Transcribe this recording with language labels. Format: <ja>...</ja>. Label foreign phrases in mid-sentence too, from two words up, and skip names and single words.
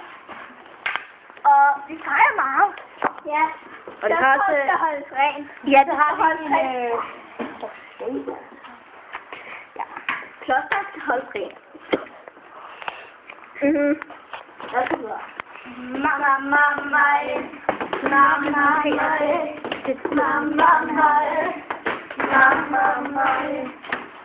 <da>Og vi fejrer meget. Ja. Og det har også... skal holdes rent. Ja, det har vi en... Ja. Kloster skal holdes rent. Lad os gå videre. Mamma mig. Mamma mig. Mamma mig. Mamma mig.</da>